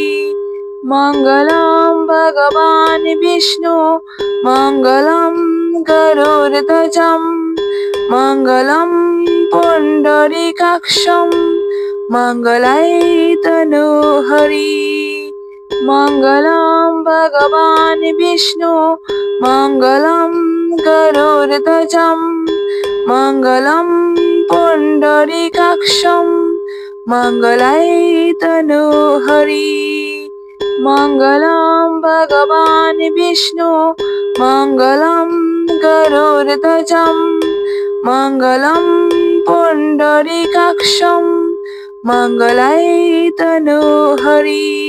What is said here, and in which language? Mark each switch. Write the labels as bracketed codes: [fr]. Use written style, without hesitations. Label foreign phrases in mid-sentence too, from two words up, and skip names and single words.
[sa] मङ्गलं भगवान् विष्णुः मङ्गलं गरुडध्वजः मङ्गलं पुण्डरीकाक्षः मङ्गलाय तनुहरिः। मङ्गलं भगवान् विष्णुः मङ्गलं गरुडध्वजः, मङ्गलं पुण्डरीकाक्षं मङ्गलाय तनोहरि मङ्गलं भगवान् विष्णु मङ्गलं गरुडध्वजं मङ्गलं पुण्डरीकाक्षं मङ्गलाय तनोहरि